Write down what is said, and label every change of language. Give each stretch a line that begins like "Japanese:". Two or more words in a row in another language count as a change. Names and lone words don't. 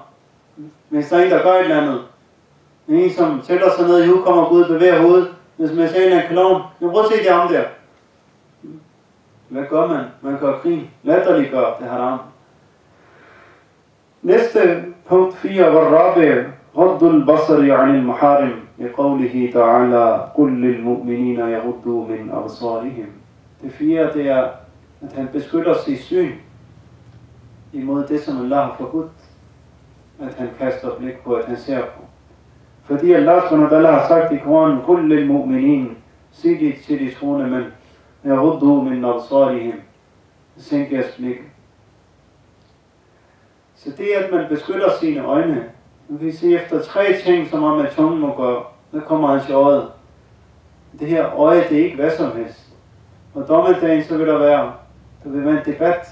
Danish: Hvis der er en, der gør et eller andet, en som sætter sig ned i hovedet, kommer Gud og bevæger hovedet. Hvis man ser en eller anden klovn, så prøv at se, det er ham der. Hvad gør man? Man gør grin. Latterliggør, det har ham. Næste punkt 4 var
Arabic: Rabi' غض البصر عن المحارم بقوله تعالى قل للمؤمنين يغضوا من أبصارهم.
Danish: Det 4, det er, at han beskytter sit syn imod det, som Allah har forbudt. At han kaster blik på, at han ser på. Fordi Allah
Arabic: سبحانه وتعالى
Danish: har sagt i Koranen,
Arabic: قل للمؤمنين,
Danish: sig det til de troende mænd,
Arabic: يغضوا من أبصارهم,
Danish: sænk jeres blik. Så det er, at man beskytter sine øjne. Nu kan vi se efter 3 ting, som man med tungen må gøre. Der kommer han til øjet. Det her øje, det er ikke hvad som helst. Og dommedagen, så vil der være en debat.